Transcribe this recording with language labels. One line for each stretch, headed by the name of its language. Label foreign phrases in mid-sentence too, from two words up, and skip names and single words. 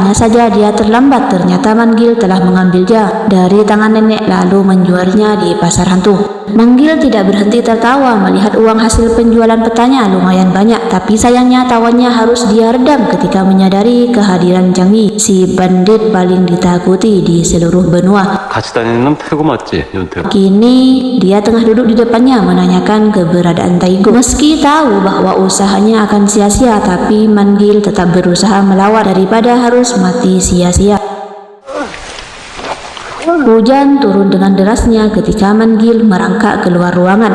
Indonesian: Hanya saja dia terlambat, ternyata Manggil telah mengambilnya dari tangan nenek lalu menjualnya di pasar hantu. Manggil tidak berhenti tertawa melihat uang hasil penjualan petanya lumayan banyak, tapi sayangnya tawannya harus dia redam ketika menyadari kehadiran Chang Yi, si bandit paling ditakuti di seluruh benua.
Korean: 같이 다니는 놈 태고 맞지? 윤태고.
Indonesian: Kini dia tengah duduk di depannya menanyakan keberadaan Taigo. Meski tahu bahwa usahanya akan sia-sia, tapi Manggil tetap berusaha melawan daripada harus mati sia-sia. Hujan turun dengan derasnya ketika Manggil merangkak keluar ruangan.